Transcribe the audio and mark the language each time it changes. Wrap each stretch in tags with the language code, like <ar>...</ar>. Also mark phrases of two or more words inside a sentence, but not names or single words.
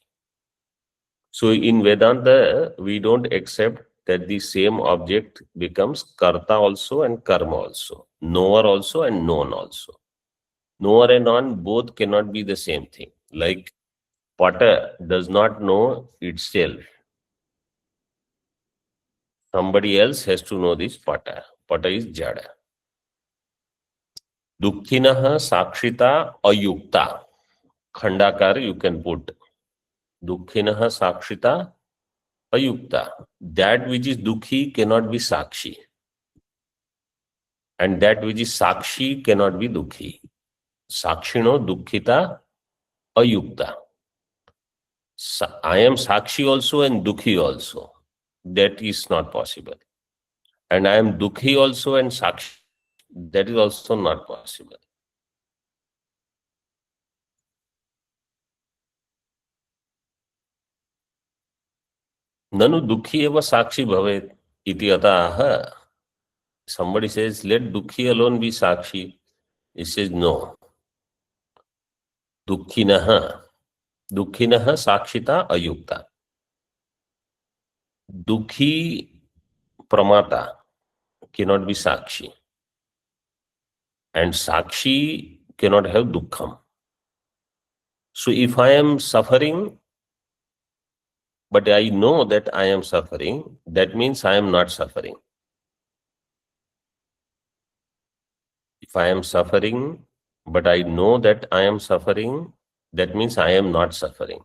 <en>So in Vedanta, we don't accept that the same object becomes karta also and karma also. Knower also and known also. Knower and known both cannot be the same thing. Like Pata does not know itself. Somebody else has to know this Pata. Pata is Jada.</en> <sa>दुःखिनः साक्षिता अयुक्ता.</sa> <en>Khandakar you can put.</en> <sa>दुःखिनः साक्षिता अयुक्ता.</sa> <en>That which is dukhi cannot be sakshi. And that which is sakshi cannot be dukhi.</en> <sa>साक्षिणो दुःखिता अयुक्ता.</sa> <en>I am sakshi also and dukhi also. That is not possible. And I am dukhi also and sakshi. That is also not possible.</en> <sa>ननु दुःखी एव साक्षी भवेत् इति अतः.</sa> <en>Somebody says, let dukhi alone be sakshi. He says, no.</en> <sa>दुःखिनः साक्षिता अयुक्ता. दुःखी प्रमाता</sa> <en>cannot be sakshi. And sakshi cannot have dukkham. So if I am suffering, but I know that I am suffering, that means I am not suffering. If I am suffering, but I know that I am suffering, that means I am not suffering.</en>